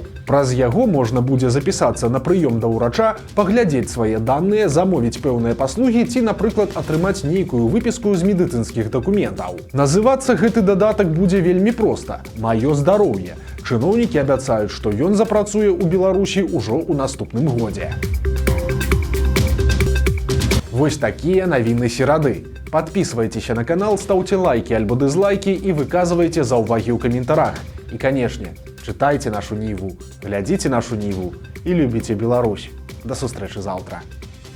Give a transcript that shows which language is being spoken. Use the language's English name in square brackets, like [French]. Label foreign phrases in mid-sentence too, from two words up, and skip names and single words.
[Belarusian] Праз яго можна будзе запісацца на прыём да ўрача, паглядзець свае даныя, замовіць пэўныя паслугі ці, напрыклад, атрымаць нейкую выпіску з медыцынскіх дакументаў. Называцца гэты дадатак будзе вельмі проста – «Маё здароўе». Чыноўнікі абяцаюць, што ён запрацуе ў Беларусі ўжо ў наступным годзе. Вось такія навіны серады. [Russian] Подписывайтесь на канал, ставьте лайки альбо дизлайки и [Belarusian] выказывайте заўвагі ў каментарах. [Russian] И, конечно, читайте нашу Ниву, глядите нашу Ниву и любите Беларусь. [Belarusian] До сустрэчы заўтра.